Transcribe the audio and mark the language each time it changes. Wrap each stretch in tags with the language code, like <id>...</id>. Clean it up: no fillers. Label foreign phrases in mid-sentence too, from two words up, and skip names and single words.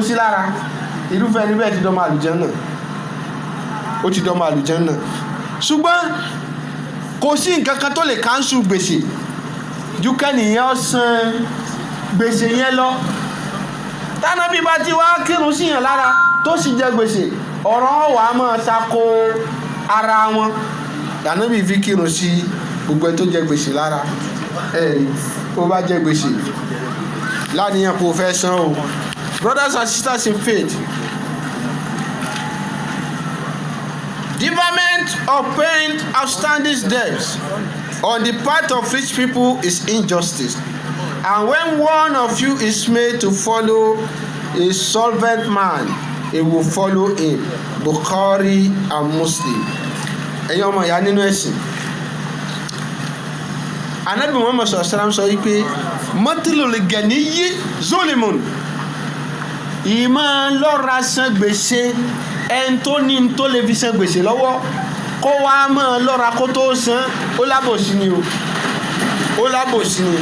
<yo>sí lára irúfẹ́ ẹni bẹ́ẹ̀ ti dọ́mọ àlùjánnà ó ti dọ́mọ àlùjánnà ṣùgbọ́n kò sí nǹkan kan tó lè káńsù gbèsè ju kẹ́nìyàn san gbèsè yẹn lọ tánàbí bá ti wá kírun síyàn lára tó sì jẹ gbèsè ọ̀rọ̀ wà á máa tako ara wọn tánàbí fi kírun sí gbogbo ẹ tó jẹ gbèsè lára ó bá jẹ gbèsè láníyàn kò fẹ́ san o.</yo> <en>Brothers and sisters in faith, deferment of paying outstanding debts on the part of rich people is injustice, and when one of you is made to follow a solvent man, he will follow him. Bukhari and Muslim.</en> <yo>ẹ̀yin ọmọ ìyá nínú ẹ̀sìn, Ànábì Muhammad</yo> <ar>صلى الله عليه وسلم</ar> <yo>sọ wípé</yo> <ar>مطل الغني ظلم,</ar> <yo>ìmọ̀ lọ́ra san gbèsè ẹni tó ní tó lè fi san gbèsè lọ́wọ́ kó wá mọ́ lọ́ra kó tó san ó lábòsí ni o, ó lábòsí ni.</yo>